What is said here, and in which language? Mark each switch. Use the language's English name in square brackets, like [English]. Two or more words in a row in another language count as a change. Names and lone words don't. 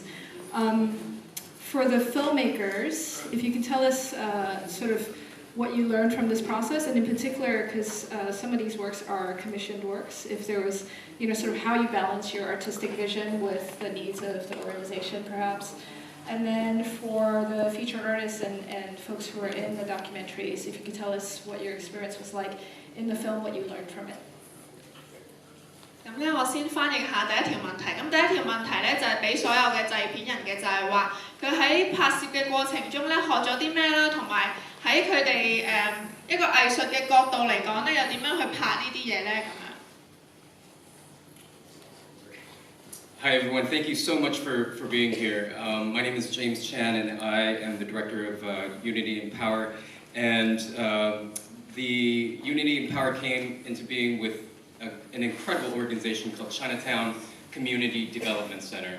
[English] For the filmmakers, if you can tell us sort of what you learned from this process, and in particular, because some of these works are commissioned works, if there was, sort of how you balance your artistic vision with the needs of the organization, perhaps. And then for the featured artists and folks who are in the documentaries, if you could tell us what your experience was like in the film, what you learned from it. [Cantonese] 咁咧，我先翻譯下第一條問題。咁第一條問題咧就係俾所有嘅製片人嘅，就係話佢喺拍攝嘅過程中咧學咗啲咩啦，同埋喺佢哋一個藝術嘅角度嚟講咧，又點樣去拍呢啲嘢咧咁樣。 [English] Hi everyone, thank you so much for being here. My name is James Chan and I am the director of Unity and Power. And the Unity and Power came into being with an incredible organization called Chinatown Community Development Center.